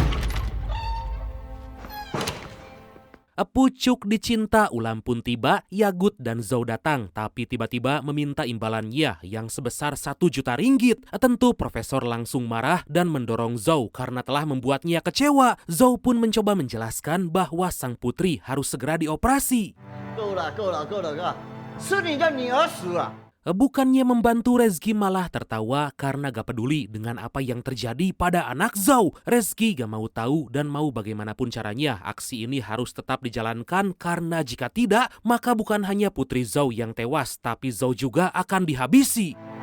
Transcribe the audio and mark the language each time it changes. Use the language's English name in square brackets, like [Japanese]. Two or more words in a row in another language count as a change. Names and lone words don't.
[Indonesian] Pucuk dicinta ulam pun tiba, Yagut dan Zhou datang, tapi tiba-tiba meminta imbalannya yang sebesar 1 juta ringgit. Tentu Profesor langsung marah dan mendorong Zhou karena telah membuatnya kecewa. Zhou pun mencoba menjelaskan bahwa sang putri harus segera dioperasi. [Chinese] 够了，够了，够了，够了，是你的女儿死了。 [Indonesian] Bukannya membantu, Rezky malah tertawa karena gak peduli dengan apa yang terjadi pada anak Zhao. Rezky gak mau tahu dan mau bagaimanapun caranya aksi ini harus tetap dijalankan karena jika tidak maka bukan hanya putri Zhao yang tewas tapi Zhao juga akan dihabisi.